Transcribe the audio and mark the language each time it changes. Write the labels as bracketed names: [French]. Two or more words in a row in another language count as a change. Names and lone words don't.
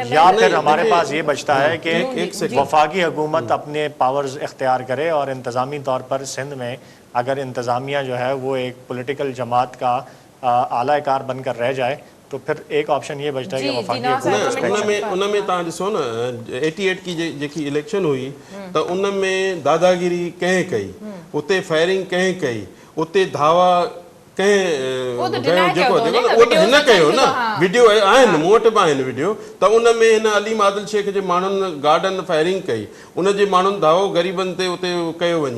[Urdu] یا پھر ہمارے پاس یہ بچتا ہے کہ وفاقی حکومت اپنے پاورز اختیار کرے اور انتظامی طور پر سندھ میں اگر انتظامیہ جو ہے وہ ایک پولیٹیکل جماعت کا اعلیٰ کار بن کر رہ جائے تو پھر ایک آپشن یہ بچتا ہے کہ وفاقی حکومت [Sindhi] ان میں تव्हां ॾिसो न 88 की जेकी इलेक्शन हुई त उन में दादागिरी कंहिं कई, उते फायरिंग कंहिं कई, उते धावा कंहिं जेको उहो त हिन कयो न. वीडियो आहिनि, मूं वटि बि आहिनि वीडियो. त उन में हिन अलीम आदिल शेख जे माण्हुनि गार्डन फायरिंग कई, उन जे माण्हुनि धावो ग़रीबनि ते उते कयो वञी.